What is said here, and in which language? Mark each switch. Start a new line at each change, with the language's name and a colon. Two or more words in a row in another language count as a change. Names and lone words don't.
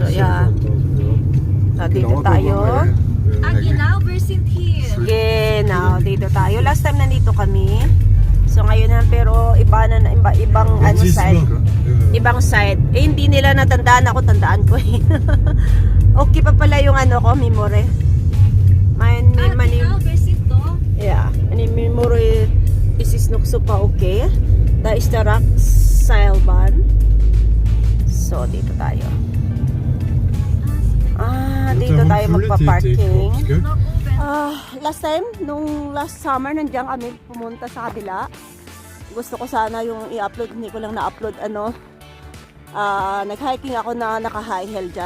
German: So, ja.
Filipino: Dito tayo.
German: Genau, wir sind hier. Genau,
Filipino: dito tayo.
English: Last time
Filipino: nandito kami. So ngayon na, pero ibang ano side. Ibang side. Eh hindi nila natandaan ako, tandaan ko eh. Okay pa pala yung ano ko, memory.
German: Genau, wir sind da. Yeah, meine memory is noch super okay. Da ist der Seilbahn.
Filipino: So dito tayo. Dito tayo magpa-parking.
English: Last time,
Filipino: nung
English: last summer,
Filipino: nandiyan kami pumunta sa kabila. Gusto ko sana yung i-upload, hindi ko lang na-upload nag-hiking ako na naka-high heel dyan.